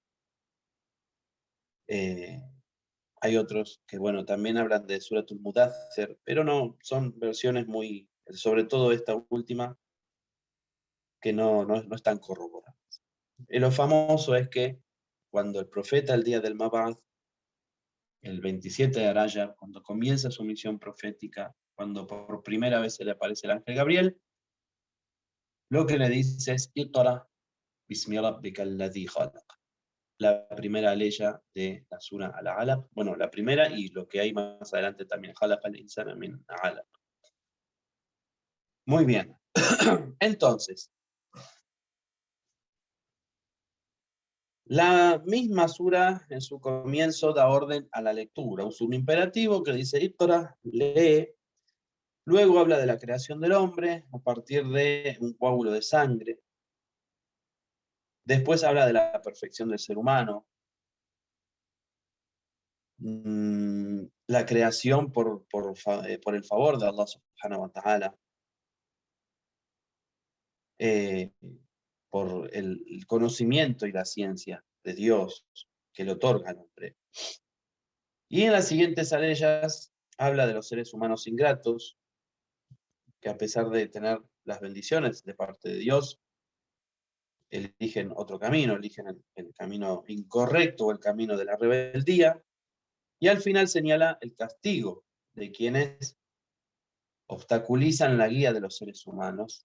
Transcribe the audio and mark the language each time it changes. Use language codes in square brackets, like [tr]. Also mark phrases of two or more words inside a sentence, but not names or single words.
[es] Hay otros que, bueno, también hablan de Suratul Mudaththir, pero no, son versiones muy, sobre todo esta última, que no están corroboradas. Lo famoso es que cuando el profeta el día del Mab'ath, el 27 de Rajab, cuando comienza su misión profética, cuando por primera vez se le aparece el ángel Gabriel, lo que le dice es [ar] اقرأ باسم ربك الذي خلق. [es] La primera aleya de la sura Al-Alaq, bueno, la primera y lo que hay más adelante también, [ar] خلق الإنسان من علق. [es] Muy bien. Entonces, la misma sura en su comienzo da orden a la lectura, usa un imperativo que dice Iqra, lee. Luego habla de la creación del hombre a partir de un coágulo de sangre. Después habla de la perfección del ser humano. La creación por el favor de Allah [ar] سبحانه وتعالى. [es] Por el conocimiento y la ciencia de Dios que le otorga al hombre. Y en las siguientes aleyas habla de los seres humanos ingratos, que a pesar de tener las bendiciones de parte de Dios, eligen otro camino, eligen el camino incorrecto o el camino de la rebeldía, y al final señala el castigo de quienes obstaculizan la guía de los seres humanos.